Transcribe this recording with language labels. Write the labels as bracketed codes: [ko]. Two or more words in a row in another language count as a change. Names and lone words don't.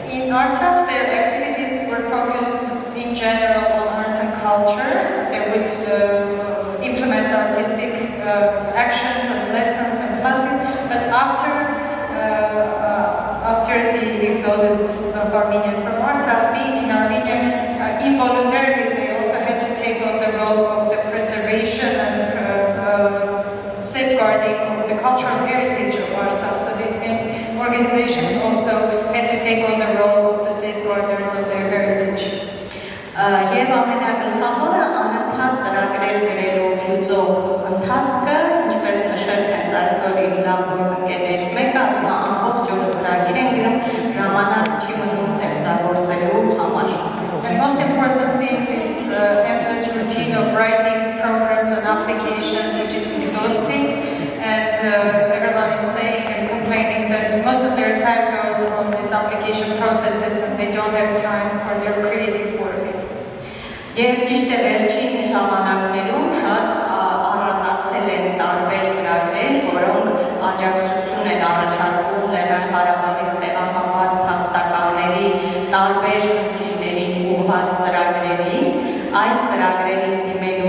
[en] Artsakh, their activities were focused in general on arts and culture. They would implement artistic actions and lessons and classes, but after the exodus of Armenians from Artsakh, being in Armenia, involuntarily they also had to take on the role of the preservation and safeguarding of the cultural heritage of Artsakh. So these organizations also had to take on the role of the safeguarders of their heritage. [hy] Եվ ամենագլխավորը անընդհատ ծրագրեր գրելու հյուծող ընթացքը, ինչպես նշեց հենց այսօր իմ լավ գործընկերներից մեկը, ասում է ամբողջ օրը ծրագիր են գրում, ժամանակ չի մնում ստեղծագործելու համար։ [en] And most importantly, this endless routine of writing programs and applications, which is exhausting, and everyone is saying and complaining that most of their time goes on these application processes and they don't have time for their creative work. [hy] Եվ ճիշտ է վերջին ժամանակներում շատ առանձնացել են տարբեր ծրագրեր, որոնք աջակցություն են առաջարկում Լեռնային Ղարաբաղից տեղահանված փաստականների տարբեր խնդիրներին ուղղված ծրագրերի։ Այս ծրագրերին դիմելու